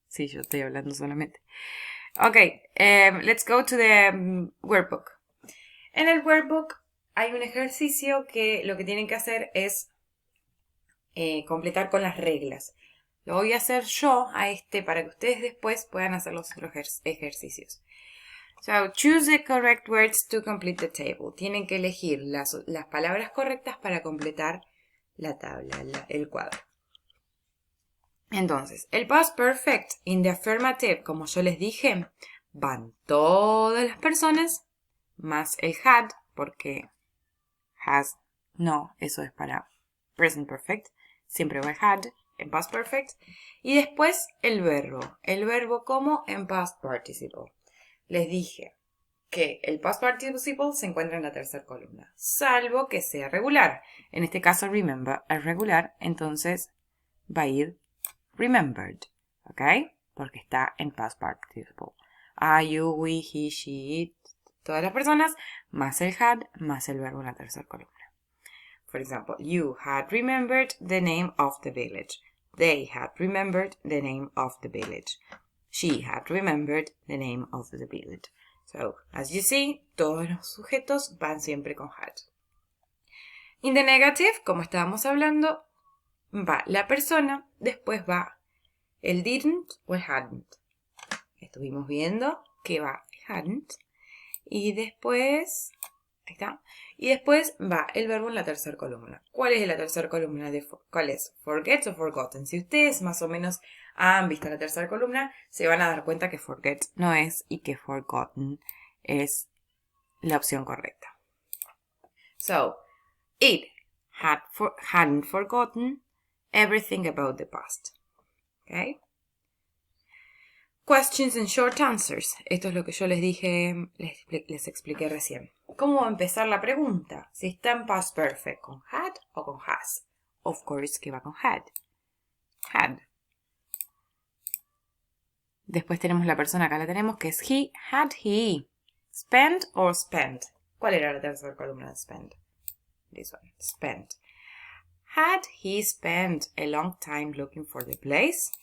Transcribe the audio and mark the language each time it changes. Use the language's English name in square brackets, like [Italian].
[Spanish] Sí, yo estoy hablando solamente. [English] Ok. Let's go to the workbook. [Spanish] En el workbook hay un ejercicio que lo que tienen que hacer es completar con las reglas. Lo voy a hacer yo a para que ustedes después puedan hacer los otros ejercicios. [English] So, choose the correct words to complete the table. [Spanish] Tienen que elegir las palabras correctas para completar la tabla, el cuadro. Entonces, el past perfect [English] in the affirmative, [Spanish] como yo les dije, van todas las personas más el had, porque has, no, eso es para present perfect. Siempre va el had en past perfect. Y después el verbo como en past participle. Les dije que el past participle se encuentra en la tercera columna, salvo que sea regular. En este caso, remember es regular, entonces va a ir remembered, ¿ok? Porque está en past participle. I, you, we, he, she, it, todas las personas, más el had, más el verbo en la tercera columna. [English] For example, you had remembered the name of the village. They had remembered the name of the village. She had remembered the name of the village. So, as you see, [Spanish] todos los sujetos van siempre con had. [English] In the negative, [Spanish] como estábamos hablando, va la persona, después va el didn't o el hadn't. Estuvimos viendo que va el hadn't. Y después, ahí está. Y después va el verbo en la tercera columna. ¿Cuál es la tercera columna? ¿Cuál es? Forget o forgotten. Si ustedes más o menos han visto la tercera columna, se van a dar cuenta que forget no es y que forgotten es la opción correcta. [English] So, it hadn't forgotten everything about the past. Okay? Questions and short answers. [Spanish] Esto es lo que yo les dije, les expliqué recién. ¿Cómo va a empezar la pregunta? Si está en past perfect, ¿con had o con has? [English] Of course [Spanish] que va con had. Had. Después tenemos la persona, acá la tenemos, que es he. [English] Had he spent or spent? [Spanish] ¿Cuál era la tercera columna de spent? [English] This one. Spent. Had he spent a long time looking for the place?